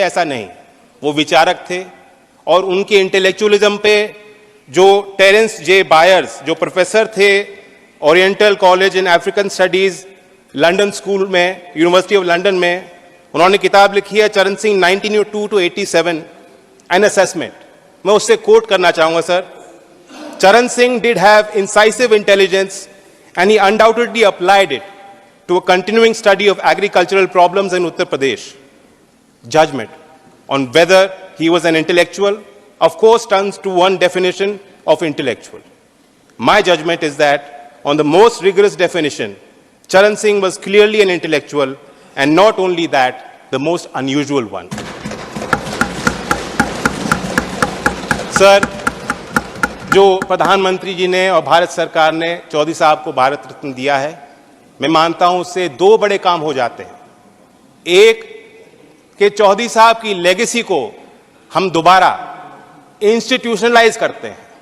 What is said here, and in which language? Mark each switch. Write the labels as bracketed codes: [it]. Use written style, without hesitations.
[hi] ऐसा नहीं, वो विचारक थे और उनके इंटेलेक्चुअलिज्म पे जो टेरेंस जे बायर्स, जो प्रोफेसर थे oriental college in African studies London school में, यूनिवर्सिटी ऑफ लंदन में, उन्होंने किताब लिखी है चरण सिंह 1902 to 87 एन असेसमेंट। मैं उससे कोट करना चाहूंगा सर। [en] Charan Singh did have incisive intelligence and he undoubtedly applied it to a continuing study of agricultural problems in Uttar Pradesh. Judgment on whether he was an intellectual, of course, turns to one definition of intellectual. My judgment is that on the most rigorous definition, Charan Singh was clearly an intellectual, and not only that, the most unusual one. [hi] Sir, जो प्रधानमंत्री जी ने और भारत सरकार ने चौधरी साहब को भारत रत्न दिया है, मैं मानता हूं उससे 2 बड़े काम हो जाते हैं। एक कि चौधरी साहब की लेगेसी को हम दोबारा इंस्टीट्यूशनलाइज करते हैं।